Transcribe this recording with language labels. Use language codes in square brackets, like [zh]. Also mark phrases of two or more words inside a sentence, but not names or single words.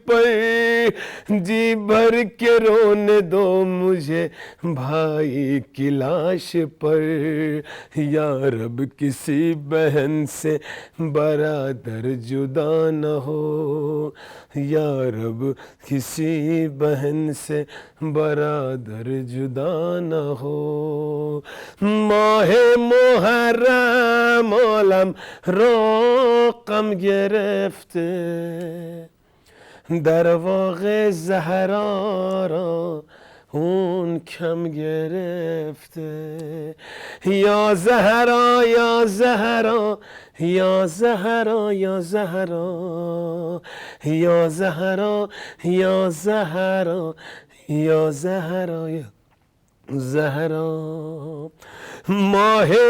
[ur] پر، جی بھر کے رونے دو مجھے بھائی کی لاش پر، یا رب کسی بہن سے برادر جدا نہ ہو، یا رب کسی بہن سے برادر جدا نہ ہو، ماہ [fa] محرم عالم رقم گرفته، در واقع زهرا را اون کم گرفته، یا زهرا یا زهرا یا زهرا یا زهرا یا زهرا یا زهرا یا زهرا یا زهرا، ماه